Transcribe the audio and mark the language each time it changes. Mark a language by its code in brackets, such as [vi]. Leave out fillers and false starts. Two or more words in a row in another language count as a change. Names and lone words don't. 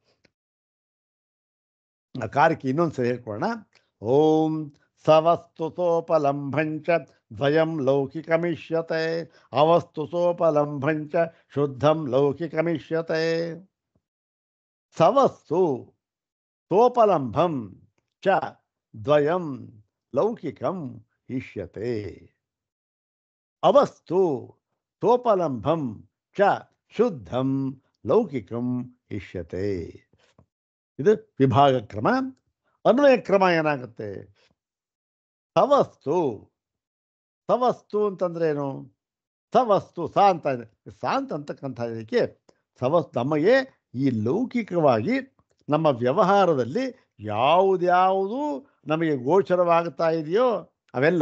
[kn] ಆ ಕಾರಿಕೆ ಇನ್ನೊಂದು ಸರಿ ಹೇಳ್ಕೊಳ್ಳೋಣ. [sa] ಓಂ ಸವಸ್ತು ಸೋಪಲಂಭಂಚ ದ್ವಯಂ ಲೌಕಿಕಮಿಷ್ಯತೆ, ಅವಸ್ತು ಸೋಪಲಂಭಂಚ ಶುದ್ಧಂ ಲೌಕಿಕಮಿಷ್ಯತೆ. ಸವಸ್ತು ಸೋಪಲಂಭಂ ಚ ದ್ವಯಂ ಲೌಕಿಕಂ ಇಷ್ಯತೆ. ಅವಸ್ತು ಸೋಪಲಂಭಂ ಚ ಶುದ್ಧಂ ಲೌಕಿಕಂ ಇಷ್ಯತೆ. [kn] ಇದು ವಿಭಾಗ ಕ್ರಮ. ಅನ್ವಯ ಕ್ರಮ ಏನಾಗುತ್ತೆ? ಸವಸ್ತು ಅಂತಂದ್ರೆ ಏನು? ಸವಸ್ತು ಸಾ ಅಂತ ಇದೆ, ಸಾಂತ ಅಂತಕ್ಕಂಥ ಇದಕ್ಕೆ ಸವಸ್ತು ನಮಗೆ ಈ ಲೌಕಿಕವಾಗಿ ನಮ್ಮ ವ್ಯವಹಾರದಲ್ಲಿ ಯಾವುದ್ಯಾವುದು ನಮಗೆ ಗೋಚರವಾಗ್ತಾ ಇದೆಯೋ ಅವೆಲ್ಲ.